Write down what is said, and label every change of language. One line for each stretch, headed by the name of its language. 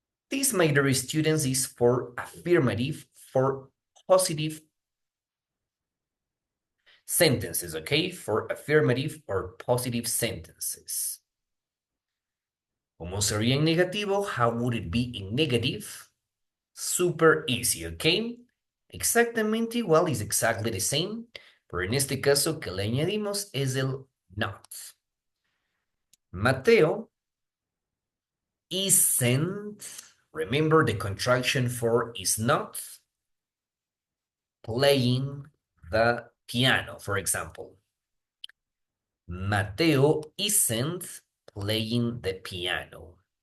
English: This, my dear students, is for affirmative, for positive sentences, okay? For affirmative or positive sentences.
Spanish: ¿Cómo sería en negativo?
English: How would it be in negative? Super easy, okay?
Spanish: Exactamente igual,
English: is exactly the same,
Spanish: pero en este caso que le añadimos es el not.
English: Mateo isn't, remember the contraction for is not, playing the piano, for example. Mateo isn't playing the piano.